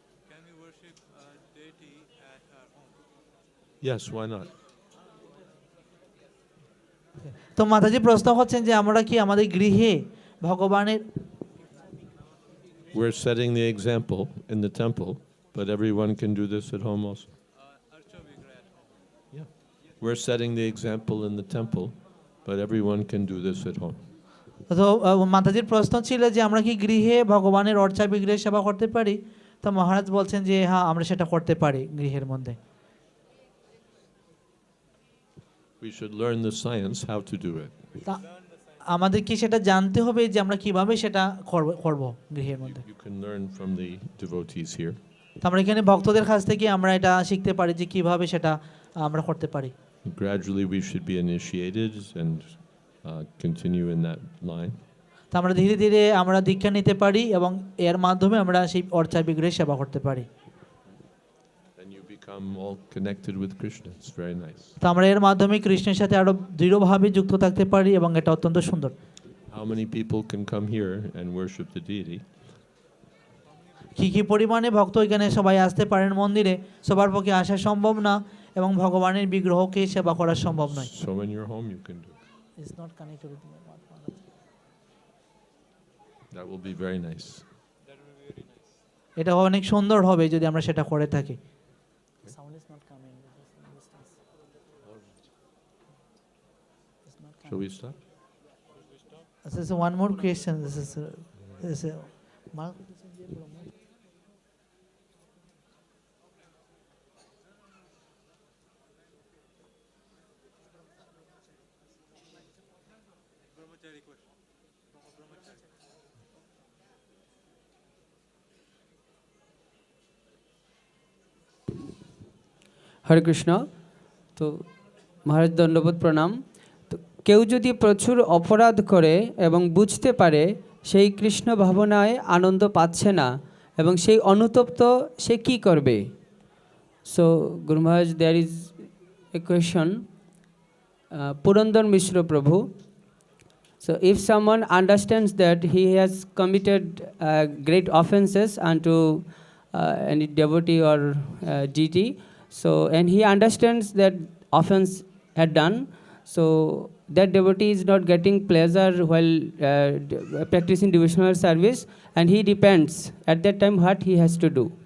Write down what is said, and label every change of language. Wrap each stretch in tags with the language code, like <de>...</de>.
<en>Can we worship a deity at our home? Yes, why not?</en> <bn>তো মাতাজি প্রশ্ন হচ্ছেন যে আমরা কি আমাদের গৃহে ভগবানের,</bn> <en>We're setting the example in the temple, but everyone can do this at home also. Archa Vigraha at home. Yeah. We're setting the example in the temple, but everyone can do this at home.</en> <bn>তো মাতাজির প্রশ্ন ছিল যে আমরা কি গৃহে ভগবানের অর্চা বিগ্রহের সেবা করতে পারি? তো মহারাজ বলছেন যে হ্যাঁ, আমরা সেটা করতে পারি গৃহের মধ্যে।</bn> <en>We should learn the science how to do it.</en> <bn>আমাদের কি সেটা জানতে হবে যে আমরা কিভাবে সেটা করব গৃহের মধ্যে?</bn> <en>You can learn from the devotees here.</en> <bn>তো আমরা এখানে ভক্তদের কাছ থেকে আমরা এটা শিখতে পারি যে কিভাবে সেটা আমরা করতে পারি।</bn> <en>Gradually, we should be initiated and continue in that line.</en> <bn>তো আমরা ধীরে ধীরে আমরা দীক্ষা নিতে পারি এবং এর মাধ্যমে আমরা সেই অর্চা বিগ্রহের সেবা করতে পারি।</bn> <en>And you become all connected with Krishna. It's very nice.</en> <bn>তো আমরা এর মাধ্যমে কৃষ্ণের সাথে আরো দৃঢ়ভাবে যুক্ত থাকতে পারি এবং এটা অত্যন্ত সুন্দর।</bn> <en>How many people can come here and worship the deity?</en> <bn>কি পরিমাণে ভক্ত এখানে সবাই আসতে পারেন মন্দিরে, সবার পক্ষে আসা সম্ভব না এবং ভগবানের বিগ্রহকে সেবা করা সম্ভব নয়।</bn> <en>So in your home, you can do it. It's not connected with my mouth. That will be very nice. That will be very nice.</en> <bn>এটা অনেক সুন্দর হবে যদি আমরা সেটা করে থাকি।</bn> <en>Sound is not coming. It's not Shall we stop? This is one more question. This is Mark. Brahmachari question. Brahmachari.</en> <bn>হরে কৃষ্ণ। তো মহারাজ দণ্ডবোধ প্রণাম। তো কেউ যদি প্রচুর অপরাধ করে এবং বুঝতে পারে সেই কৃষ্ণ ভাবনায় আনন্দ পাচ্ছে না এবং সেই অনুতপ্ত সে কি করবে?</bn> <en>So Guru Maharaj, there is a question, Purandar Mishra Prabhu. So if someone understands that he has committed great offenses unto any devotee or deity, so and he understands that offense had done, So that devotee is not getting pleasure while practicing devotional service, and he depends at that time what he has to do.</en>